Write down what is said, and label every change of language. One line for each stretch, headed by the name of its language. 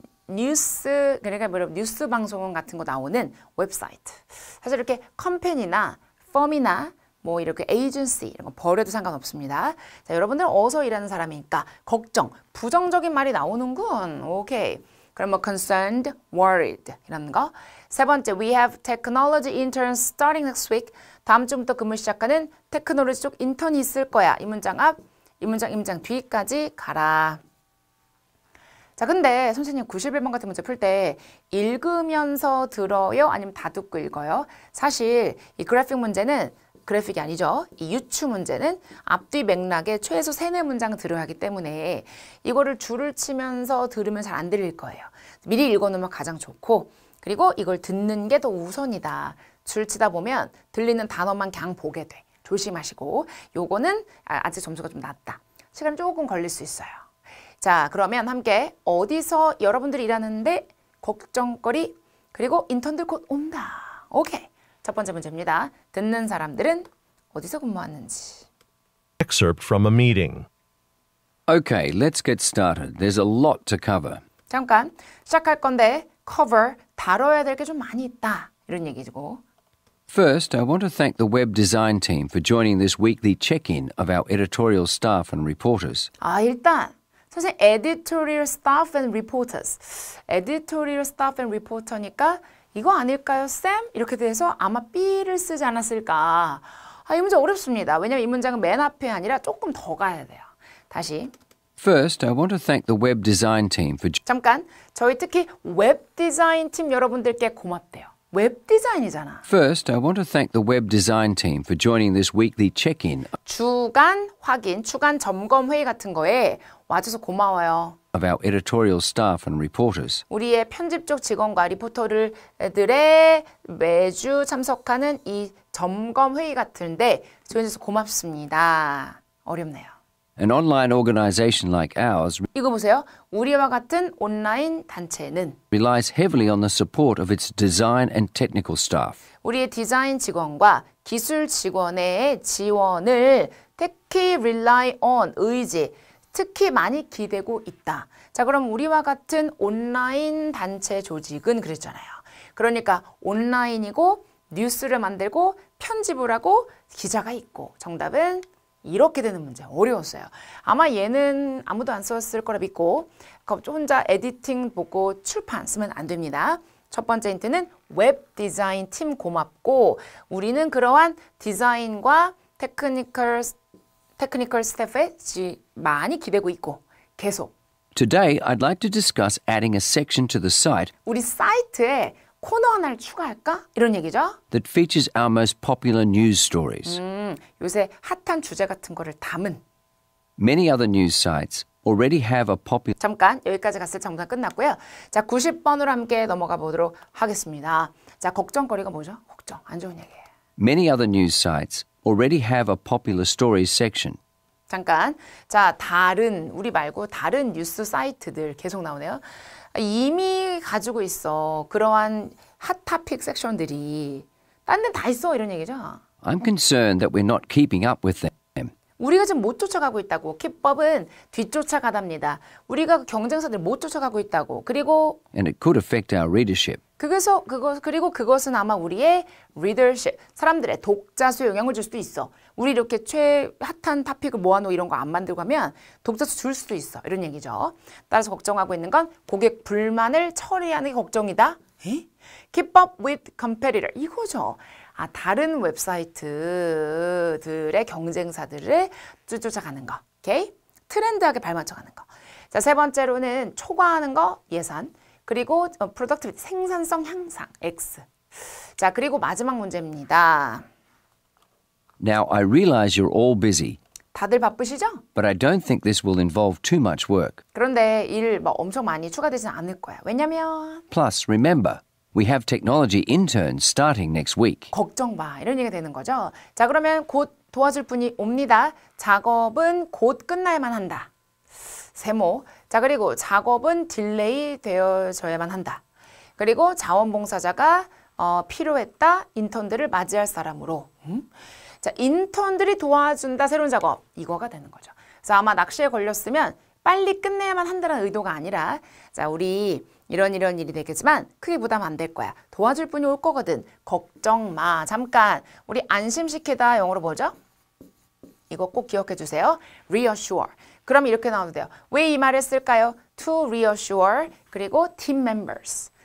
Korean: 뉴스, 그러니까 뉴스 방송 같은 거 나오는 웹사이트. 사실 이렇게 컴퍼니나 펌이나 뭐 이렇게 에이전시 이런 거 버려도 상관없습니다. 자, 여러분들은 어디서 일하는 사람이니까 걱정, 부정적인 말이 나오는군. 오케이. 그럼 뭐
English: concerned, worried
Korean: 이런 거. 세 번째,
English: we have technology interns starting next week.
Korean: 다음 주부터 근무 시작하는 테크놀로지 쪽 인턴이 있을 거야. 이 문장 앞, 이 문장 뒤까지 가라. 자, 근데 선생님 91번 같은 문제 풀 때 읽으면서 들어요? 아니면 다 듣고 읽어요? 사실 이 그래픽 문제는 그래픽이 아니죠. 이 유추 문제는 앞뒤 맥락에 최소 3-4문장 들어야 하기 때문에 이거를 줄을 치면서 들으면 잘 안 들릴 거예요. 미리 읽어놓으면 가장 좋고 그리고 이걸 듣는 게 더 우선이다. 줄 치다 보면 들리는 단어만 그냥 보게 돼. 조심하시고 요거는 아직 점수가 좀 낮다. 시간이 조금 걸릴 수 있어요. 자, 그러면 함께 어디서 여러분들이 일하는데 걱정거리 그리고 인턴들 곧 온다. 오케이. 첫 번째 문제입니다. 듣는 사람들은 어디서 근무하는지.
English: Excerpt from a meeting. Okay, let's get started. There's a lot to cover.
Korean: 잠깐 시작할 건데 cover, 다뤄야 될 게 좀 많이 있다. 이런 얘기고.
English: First, I want to thank the web design team for joining this weekly check-in of our editorial staff and reporters.
Korean: 일단 선생님
English: editorial staff and reporters. editorial staff and reporter
Korean: 니까 이거 아닐까요, 쌤? 이렇게 돼서 아마 B를 쓰지 않았을까. 이 문제 어렵습니다. 왜냐면 이 문장은 맨 앞에 아니라 조금 더 가야 돼요. 다시.
English: First, I want to thank the web design team for...
Korean: 잠깐, 저희 특히 웹 디자인 팀 여러분들께 고맙대요. 웹 디자인이잖아.
English: First, I want to thank the web design team for joining this weekly check-in
Korean: 주간 확인, 주간 점검 회의 같은 거에 와줘서 고마워요.
English: of our editorial staff and reporters.
Korean: 우리의 편집적 직원과 리포터들의 매주 참석하는 이 점검 회의 같은데 조연해서 고맙습니다. 어렵네요.
English: An online organization like ours
Korean: 이거 보세요. 우리와 같은 온라인 단체는
English: relies heavily on the support of its design and technical staff.
Korean: 우리의 디자인 직원과 기술 직원의 지원을 특히 rely on, 의지, 특히 많이 기대고 있다. 자, 그럼 우리와 같은 온라인 단체 조직은 그랬잖아요. 그러니까 온라인이고 뉴스를 만들고 편집을 하고 기자가 있고 정답은 이렇게 되는 문제. 어려웠어요. 아마 얘는 아무도 안 썼을 거라 믿고 혼자 에디팅 보고 출판 쓰면 안 됩니다. 첫 번째 힌트는 웹 디자인 팀 고맙고 우리는 그러한 디자인과 테크니컬 스태프에 많이 기대고 있고 계속.
English: Today, I'd like to discuss adding a section to the site
Korean: 우리 사이트에 코너 하나를 추가할까? 이런 얘기죠.
English: that features our most popular news stories.
Korean: 요새 핫한 주제 같은 거를 담은.
English: Many other news sites already have a popular...
Korean: 잠깐 여기까지 갔을 정답 끝났고요. 자, 90번으로 함께 넘어가 보도록 하겠습니다. 자, 걱정거리가 뭐죠? 걱정, 안 좋은 얘기예요.
English: Many other news sites already have a popular stories section.
Korean: 잠깐. 자, 다른, 우리 말고 다른 뉴스 사이트들 계속 나오네요. 이미 가지고 있어. 그러한 핫토픽 섹션들이. 딴 데는 다 있어. 이런 얘기죠.
English: I'm concerned that we're not keeping up with them.
Korean: 우리가 지금 못 쫓아가고 있다고. keepup은 뒤쫓아가답니다. 우리가 경쟁사들 못 쫓아가고 있다고. 그리고
English: And it could affect our readership.
Korean: 그리고 그것은 아마 우리의 readership, 사람들의 독자 수에 영향을 줄 수도 있어. 우리 이렇게 핫한 토픽을 모아놓고 이런 거 안 만들고 하면 독자 수 줄 수도 있어. 이런 얘기죠. 따라서 걱정하고 있는 건 고객 불만을 처리하는 게 걱정이다.
English: Keep up with competitor.
Korean: 이거죠. 다른 웹사이트들의 경쟁사들을 쫓아가는 거. 오케이? 트렌드하게 발맞춰가는 거. 자, 세 번째로는 초과하는 거, 예산. 그리고 productivity, 생산성 향상, X. 자, 그리고 마지막 문제입니다.
English: Now, I realize you're all busy,
Korean: 다들 바쁘시죠?
English: but I don't think this will involve too much work.
Korean: 그런데 일 엄청 많이 추가되지는 않을 거야. 왜냐면
English: Plus, remember, we have technology interns starting next week.
Korean: 걱정 마. 이런 얘기가 되는 거죠. 자, 그러면 곧 도와줄 분이 옵니다. 작업은 곧 끝나야만 한다. 세모. 자, 그리고 작업은 딜레이 되어져야만 한다. 그리고 자원봉사자가 필요했다. 인턴들을 맞이할 사람으로. 자, 인턴들이 도와준다. 새로운 작업. 이거가 되는 거죠. 그래서 아마 낚시에 걸렸으면 빨리 끝내야만 한다는 의도가 아니라 자, 우리 이런 일이 되겠지만 크게 부담 안 될 거야. 도와줄 분이 올 거거든. 걱정 마. 잠깐. 우리 안심시키다 영어로 뭐죠? 이거 꼭 기억해 주세요. reassure. 그럼 이렇게 나와도 돼요. 왜 이 말을 쓸까요?
English: To reassure 그리고 team members.